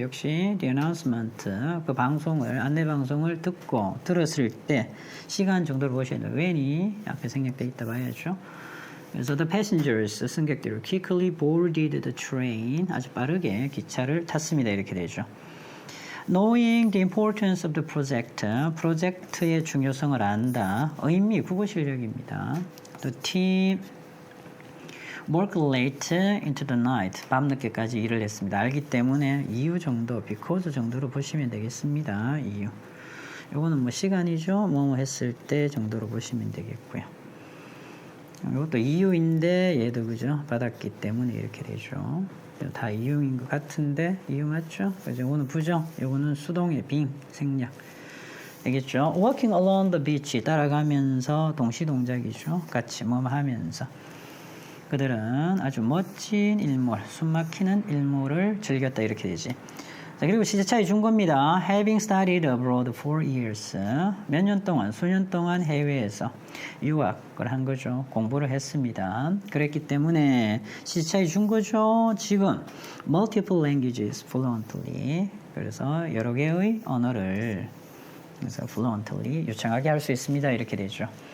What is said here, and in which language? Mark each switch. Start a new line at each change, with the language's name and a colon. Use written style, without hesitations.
Korean: 역시 the announcement 그 안내 방송을 들었을 때 시간 정도를 보셔야 돼요. when이 앞에 생략되어 있다 봐야죠. 그래서
English: the passengers
Korean: 승객들이
English: quickly boarded the train
Korean: 아주 빠르게 기차를 탔습니다. 이렇게 되죠.
English: Knowing the importance of the project
Korean: 프로젝트의 중요성을 안다. 의미 국어 실력입니다.
English: The team worked late into the night
Korean: 밤늦게까지 일을 했습니다. 알기 때문에 이유 정도 because 정도로 보시면 되겠습니다. 이유 이거는 뭐 시간이죠. 뭐뭐 했을 때 정도로 보시면 되겠고요. 이것도 이유인데 얘도 그죠? 받았기 때문에 이렇게 되죠. 다 이유인 것 같은데 이유 맞죠? 그죠? 이거는 부정, 이거는 수동의 being 생략. 알겠죠?
English: Walking along the beach
Korean: 따라가면서 동시 동작이죠. 같이 뭐 하면서 그들은 아주 멋진 일몰, 숨막히는 일몰을 즐겼다 이렇게 되지. 자, 그리고 시제 차이 준 겁니다.
English: Having studied abroad for years.
Korean: 몇 년 동안, 수년 동안 해외에서 유학을 한 거죠. 공부를 했습니다. 그랬기 때문에 시제 차이 준 거죠. 지금
English: multiple languages fluently.
Korean: 그래서 여러 개의 언어를 그래서 fluently 유창하게 할 수 있습니다. 이렇게 되죠.